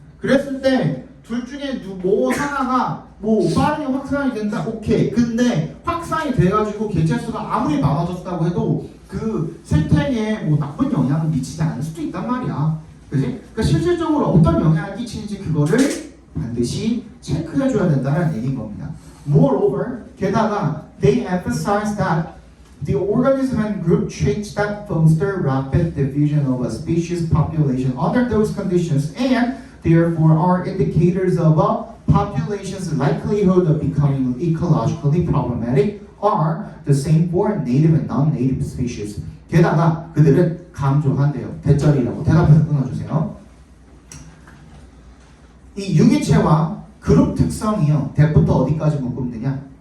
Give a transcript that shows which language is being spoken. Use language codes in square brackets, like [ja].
[ko] 그랬을 때 둘 중에 뭐 하나가 뭐 빠르게 확산이 된다, 오케이. 근데 확산이 돼가지고 개체수가 아무리 많아졌다고 해도 그 생태계에 뭐 나쁜 영향을 미치지 않을 수도 있단 말이야. 그지? 그러니까 실질적으로 어떤 영향을 끼치는지 그거를 반드시 체크해줘야 된다는 얘기인 겁니다. [en] Moreover, [ko] 게다가 [en] they emphasize that the organism and group traits that foster rapid diffusion of a species population under those conditions and therefore are indicators of a population's likelihood of becoming ecologically problematic are the same for native and non-native species. [ko] 게다가 그들은 강조한대요. 대절이라고 대답해서 끊어주세요. 이 유기체와 그룹 특성이요. 대부터 어디까지 묶으면 되냐?